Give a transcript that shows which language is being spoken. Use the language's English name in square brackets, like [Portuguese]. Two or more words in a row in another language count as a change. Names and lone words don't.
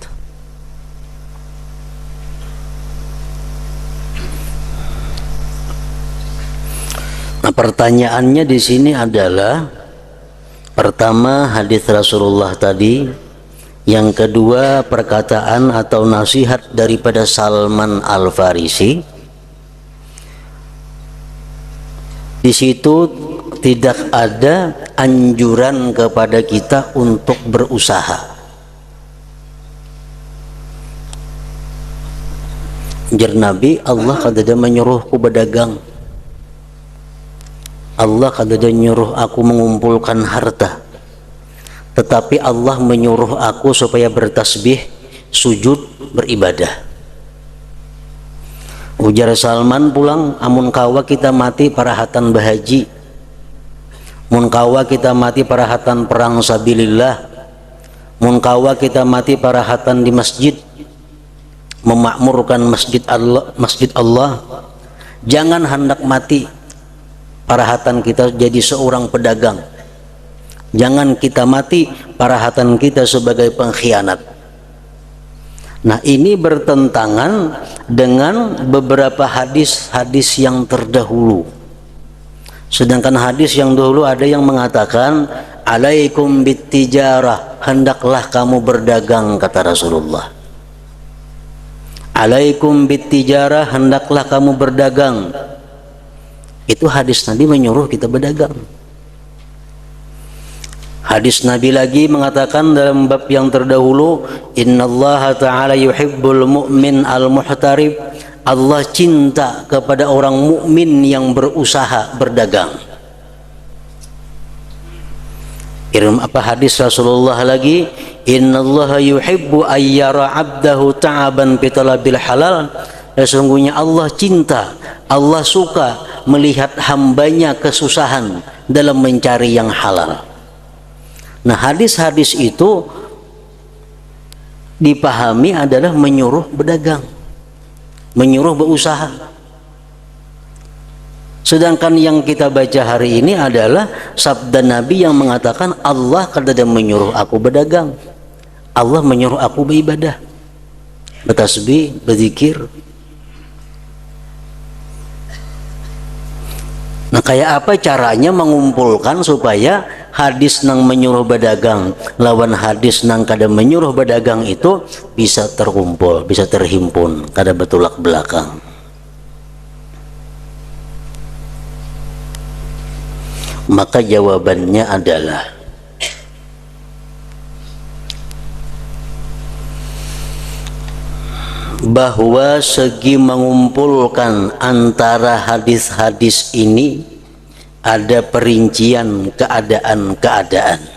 [Indonesian] Nah, pertanyaannya di sini adalah, pertama hadis Rasulullah tadi, yang kedua perkataan atau nasihat daripada Salman Al-Farisi. Di situ tidak ada anjuran kepada kita untuk berusaha. [Banjar] Jar Nabi, [Indonesian] Allah kada menyuruhku berdagang. Allah kada menyuruh aku mengumpulkan harta, tetapi Allah menyuruh aku supaya bertasbih, sujud, beribadah. [Banjar] Ujar Salman pulang, amun kawa kita mati parahatan bahaji, mun kawa kita mati parahatan perang sabilillah, mun kawa kita mati parahatan di masjid, memakmurkan masjid Allah. [Indonesian] Jangan hendak mati parahatan kita jadi seorang pedagang. Jangan kita mati parahatan kita sebagai pengkhianat. Nah, ini bertentangan dengan beberapa hadis-hadis yang terdahulu. Sedangkan hadis yang dahulu ada yang mengatakan, [Arabic] عليكم بالتجارة, [Indonesian] hendaklah kamu berdagang, kata Rasulullah. [Arabic] عليكم بالتجارة, [Indonesian] hendaklah kamu berdagang. Itu hadis Nabi menyuruh kita berdagang. Hadis Nabi lagi mengatakan dalam bab yang terdahulu, [Arabic] إن الله تعالى يحب المؤمن المحترف, [Indonesian] Allah cinta kepada orang mukmin yang berusaha berdagang. Apa hadis Rasulullah lagi, [Arabic] إن الله يحب أن يرى عبده تعبا في طلب الحلال, [Indonesian] sesungguhnya Allah cinta, Allah suka melihat hambanya kesusahan dalam mencari yang halal. Nah, hadis-hadis itu dipahami adalah menyuruh berdagang, menyuruh berusaha. Sedangkan yang kita baca hari ini adalah sabda Nabi yang mengatakan, Allah kadang menyuruh aku berdagang, Allah menyuruh aku beribadah, bertasbih, berzikir. [Banjar] Nah, kayak apa caranya mengumpulkan supaya hadis nang menyuruh berdagang lawan hadis nang kada menyuruh berdagang itu bisa terkumpul, bisa terhimpun, kada bertolak belakang? [Indonesian] Maka jawabannya adalah bahwa segi mengumpulkan antara hadis-hadis ini ada perincian keadaan-keadaan.